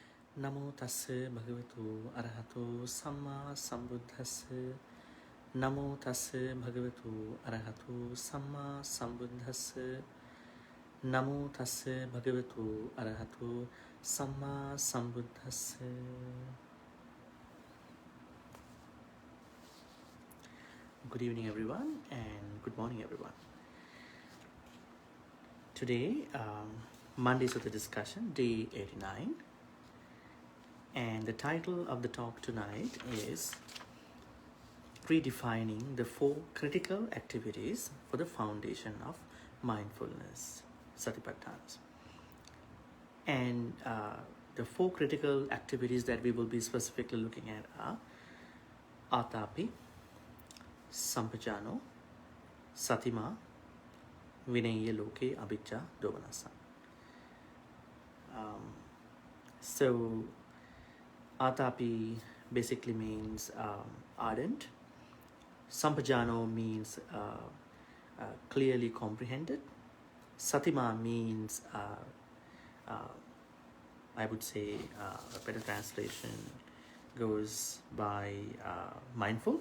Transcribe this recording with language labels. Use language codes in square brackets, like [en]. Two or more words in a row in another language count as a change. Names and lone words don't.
[pi] Namo tassa bhagavato arahato samma sambuddhassa. Namo tassa bhagavato arahato samma sambuddhassa. Namo tassa bhagavato arahato samma sambuddhassa. [en] Good evening everyone and good morning everyone. Today, Monday Sutta discussion, day 89. And the title of the talk tonight is Redefining the 4 critical activities for the foundation of mindfulness, Satipatthana. And the 4 critical activities that we will be specifically looking at are [pi] Atapi, Sampajano, Satima, Vinaya Loke, Abhijja, Domanasa. [en] So, Atapi basically means ardent. Sampajano means clearly comprehended. Satima means, I would say, a better translation goes by mindful.